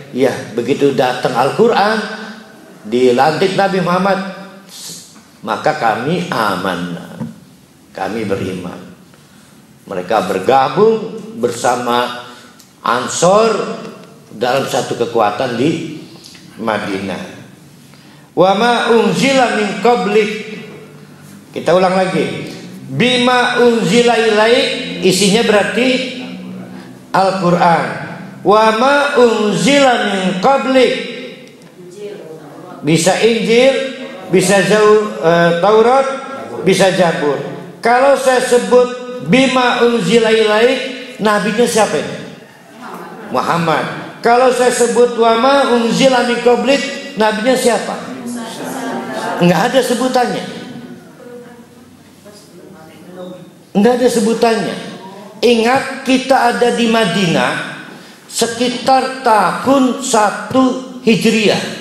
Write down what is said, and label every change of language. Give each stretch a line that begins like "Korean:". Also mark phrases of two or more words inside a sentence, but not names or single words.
Indonesian: Ya, begitu datang Al-Quran, dilantik Nabi Muhammad, maka kami aman, kami beriman. Mereka bergabung bersama Ansor dalam satu kekuatan di Madinah.
Arabic: وما أنزل من قبلك.
Indonesian: Kita ulang lagi.
Arabic: بما أنزل إليك,
Indonesian: isinya berarti Al-Qur'an.
Arabic: وما أنزل من قبلك,
Indonesian: bisa Injil, bisa Taurat, bisa Zabur. Kalau saya sebut
Arabic: بما أنزل إليك,
Indonesian: nabinya siapa ini?
Arabic: Muhammad.
Indonesian: Kalau saya sebut
Arabic: وما أنزل من قبلك,
Indonesian: nabinya siapa? Enggak ada sebutannya. Enggak ada sebutannya. Ingat, kita ada di Madinah sekitar tahun 1 Hijriah.